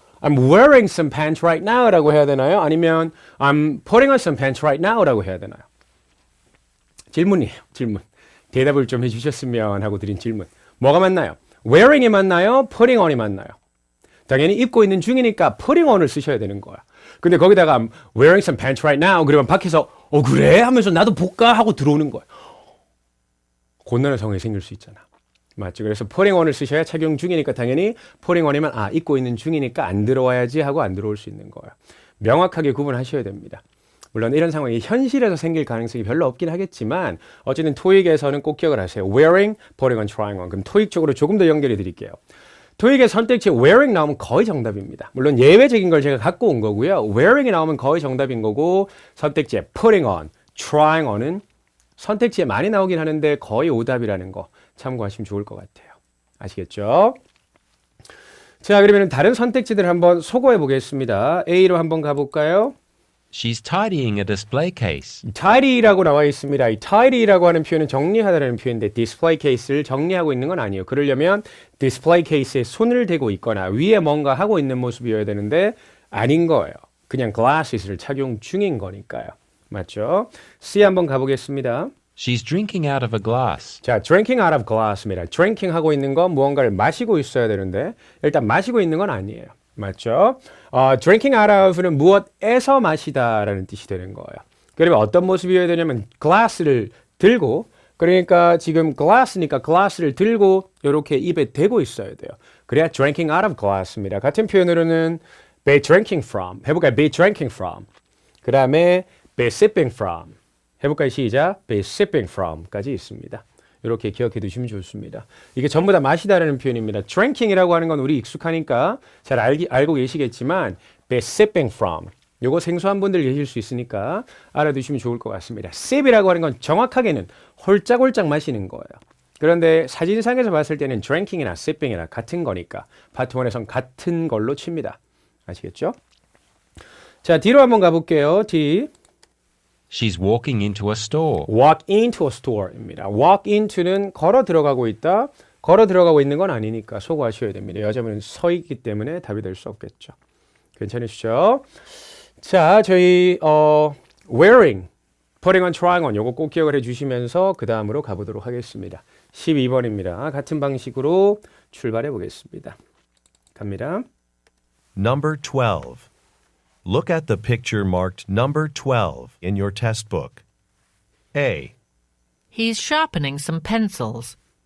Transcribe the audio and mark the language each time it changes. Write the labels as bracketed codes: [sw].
[en] I'm wearing some pants right now [ko] 라고 해야 되나요? 아니면 [en] I'm putting on some pants right now [ko] 라고 해야 되나요? 질문이에요. 질문. 대답을 좀 해주셨으면 하고 드린 질문. 뭐가 맞나요? wearing이 맞나요? putting on이 맞나요? 당연히 입고 있는 중이니까 putting on을 쓰셔야 되는 거야. 근데 거기다가 [en] I'm wearing some pants right now [ko] 그러면 밖에서 그래? 하면서 나도 볼까? 하고 들어오는 거야. 곤란한 상황이 생길 수 있잖아. 맞죠? 그래서 putting on을 쓰셔야 착용 중이니까 당연히 putting on이면 입고 있는 중이니까 안 들어와야지 하고 안 들어올 수 있는 거예요. 명확하게 구분하셔야 됩니다. 물론 이런 상황이 현실에서 생길 가능성이 별로 없긴 하겠지만 어쨌든 토익에서는 꼭 기억을 하세요. wearing, putting on, trying on. 그럼 토익 쪽으로 조금 더 연결해 드릴게요. 토익의 선택지 wearing 나오면 거의 정답입니다. 물론 예외적인 걸 제가 갖고 온 거고요. wearing이 나오면 거의 정답인 거고 선택지에 putting on, trying on은 선택지에 많이 나오긴 하는데 거의 오답이라는 거 참고하시면 좋을 것 같아요. 아시겠죠? 자, 그러면 다른 선택지들 한번 소거해 보겠습니다. A로 한번 가볼까요? [en] She's tidying a display case. [ko] tidy라고 나와 있습니다. 이 tidy라고 하는 표현은 정리하다라는 표현인데 display case를 정리하고 있는 건 아니에요. 그러려면 display case에 손을 대고 있거나 위에 뭔가 하고 있는 모습이어야 되는데 아닌 거예요. 그냥 glasses를 착용 중인 거니까요. 맞죠? C 한번 가보겠습니다. [en] She's drinking out of a glass. 자, drinking out of glass입니다. [ko] drinking 하고 있는 건 무언가를 마시고 있어야 되는데 일단 마시고 있는 건 아니에요. 맞죠? drinking out of는 무엇에서 마시다라는 뜻이 되는 거예요. 그러면 어떤 모습이어야 되냐면 glass를 들고 그러니까 지금 glass니까 glass를 들고 이렇게 입에 대고 있어야 돼요. 그래야 drinking out of glass입니다. 같은 표현으로는 be drinking from 해볼까요? [en] be drinking from [ko] 그 다음에 [en] be sipping from [ko] 해볼까요? 시작. [en] be sipping from까지 있습니다. [ko] 이렇게 기억해 두시면 좋습니다. 이게 전부 다 마시다라는 표현입니다. drinking이라고 하는 건 우리 익숙하니까 잘 알고 계시겠지만 be sipping from 요거 생소한 분들 계실 수 있으니까 알아두시면 좋을 것 같습니다. sip이라고 하는 건 정확하게는 홀짝홀짝 마시는 거예요. 그런데 사진상에서 봤을 때는 drinking이나 sipping이나 같은 거니까 파트 1에선 같은 걸로 칩니다. 아시겠죠? 자, D로 한번 가볼게요. D. [en] She's walking into a store. walk into a store입니다. [ko] walk into는 걸어 들어가고 있다. 걸어 들어가고 있는 건 아니니까 소거하셔야 됩니다. 여자분은 서 있기 때문에 답이 될 수 없겠죠. 괜찮으시죠? 자, 저희 wearing, putting on, trying on 요거 꼭 기억을 해주시면서 그 다음으로 가보도록 하겠습니다. 12번입니다. 같은 방식으로 출발해 보겠습니다. 갑니다. [en] Number 12. Look at the picture marked number 12 in your test book. A, He's sharpening some pencils.